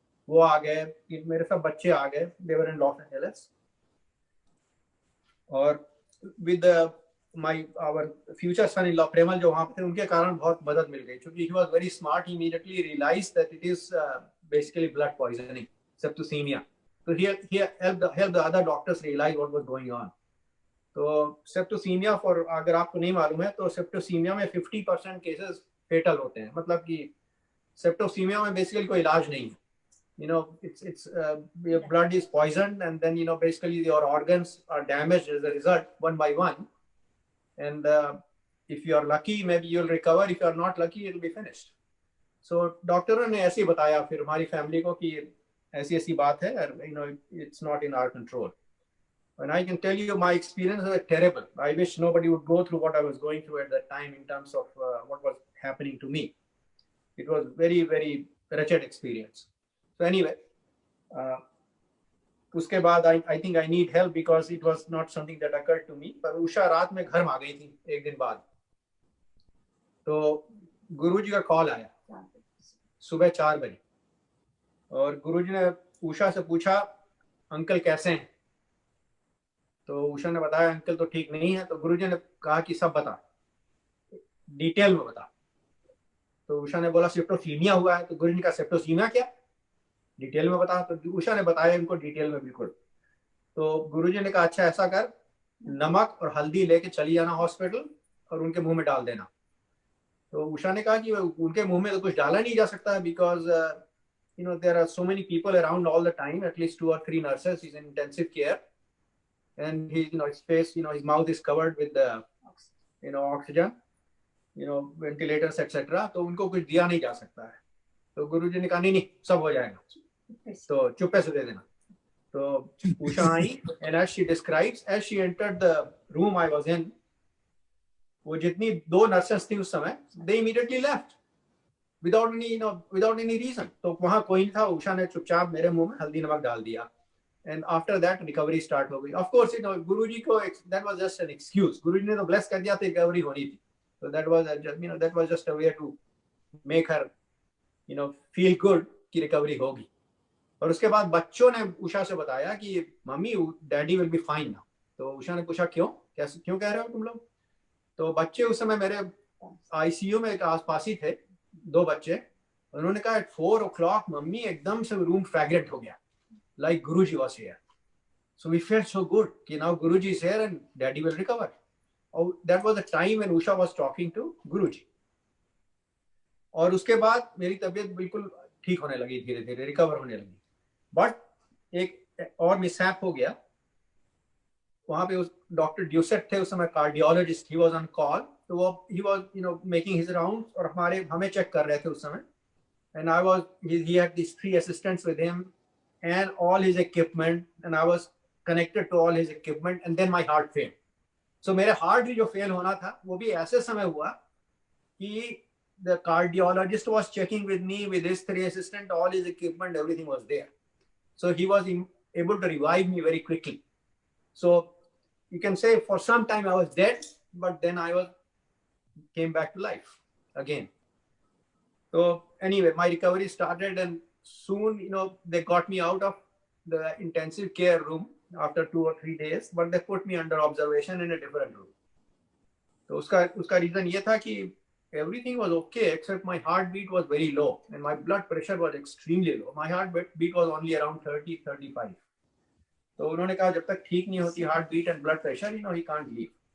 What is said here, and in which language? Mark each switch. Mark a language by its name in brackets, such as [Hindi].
[Hindi] वो आ गए, मेरे सब बच्चे आ गए. [English] They were in Los Angeles. [Hindi] और [English] with our future son in law [Hindi] प्रेमल जो वहाँ पे थे, उनके कारण बहुत मदद मिल गई. [English] क्योंकि he was very smart. He immediately realized that it is basically blood poisoning, septicemia. So he helped the other doctors realize what was going on. [Hindi] तो septicemia, for अगर आपको नहीं मालूम है तो septicemia में 50% केसेस फेटल होते हैं. मतलब कि septicemia में बेसिकली कोई इलाज नहीं है. [English] It's your blood is poisoned and then basically your organs are damaged as a result one by one. And if you are lucky, maybe you'll recover. If you are not lucky, it'll be finished. [Hindi] So डॉक्टरों ने ऐसे ही बताया फिर हमारी family को कि ऐसी ऐसी बात है. [English] It's not in our control. And I can tell you my experiences were terrible. I wish nobody would go through what I was going through at that time in terms of what was happening to me. It was very very wretched experience. So anyway, [Hindi] उसके बाद [English] I think I need help because it was not something that occurred to me. [Hindi] पर उषा रात में घर में आ गई थी एक दिन बाद. तो गुरुजी का कॉल आया सुबह 4 बजे. और गुरुजी ने उषा से पूछा अंकल कैसे हैं. तो उषा ने बताया अंकल तो ठीक नहीं है. तो गुरुजी ने कहा कि सब बता, डिटेल में बता. तो उषा ने बोला सेप्टोसीमिया हुआ है. तो गुरुजी ने कहा सेप्टोसीमिया क्या, डिटेल में बता. तो उषा ने बताया इनको डिटेल में बिल्कुल. तो गुरुजी ने कहा अच्छा ऐसा कर, नमक और हल्दी लेके चली जाना हॉस्पिटल और उनके मुंह में डाल देना. तो उषा ने कहा कि उनके मुंह में तो कुछ डाला नहीं जा सकता [English] Because there are so many people around all the time, at least 2 or 3 nurses. He's in intensive care and he his face, his mouth is covered with the oxygen, ventilators etc. [Hindi] तो उनको कुछ दिया नहीं जा सकता है. तो गुरुजी ने कहा नहीं सब हो जाएगा, तो चुप्पे से दे देना. तो उषा आई [English] and as she describes, as she entered the room I was in, [Hindi] वो जितनी 2 नर्सेस थी उस समय, [English] they immediately left without any reason. [Hindi] तो वहाँ कोई नहीं था. उषा ने चुपचाप मेरे मुंह में हल्दी नमक डाल दिया [English] and after that recovery start [Hindi] हो गई. [English] Of course Guruji को that was just an excuse. [Hindi] गुरुजी ने तो bless कर दिया था रिकवरी होनी थी. [English] So that was just a way to make her feel good [Hindi] कि रिकवरी होगी. और उसके बाद बच्चों ने उषा से बताया कि mummy [English] Daddy will be fine now. [Hindi] तो उषा ने पूछा क्यों कह रहे हो तुम लोग. तो बच्चे उस समय मेरे आईसीयू में आसपास ही थे, 2 बच्चे. उन्होंने कहा [English] at 4 o'clock [Hindi] मम्मी एकदम से रूम फ्रैग्रेंट हो गया, [English] like Guruji was here. So we felt so good कि now Guruji is here and daddy will recover. Oh, that was the time when Usha was talking to Guruji. [Hindi] और उसके बाद मेरी तबीयत बिल्कुल ठीक होने लगी, धीरे धीरे रिकवर होने लगी. बट एक और मिसहैप हो गया। वहां पे उस डॉक्टर ड्यूसेट थे उस समय, cardiologist, [English] he was on call, [Hindi] तो वो [English] he was making his rounds [Hindi] और हमें चेक कर रहे थे उस समय। [English] And I was, he had this 3 assistants with him and all his equipment, and I was connected to all his equipment, and then my heart failed. So [Hindi] मेरे heart भी जो fail होना था वो भी ऐसे समय हुआ कि [English] the cardiologist was checking with me with his 3 assistants, all his equipment, everything was there. So he was able to revive me very quickly. So you can say for some time I was dead, but then I came back to life again. So anyway, my recovery started, and soon, they got me out of the intensive care room after 2 or 3 days, but they put me under observation in a different room. So [Hindi] uska reason ye tha ki [English] everything was okay except my heartbeat was very low and my blood pressure was extremely low. My heartbeat was only around 30-35. [Hindi] तो उन्होंने कहा जब तक ठीक नहीं होती heart beat and blood pressure, [English] He can't leave.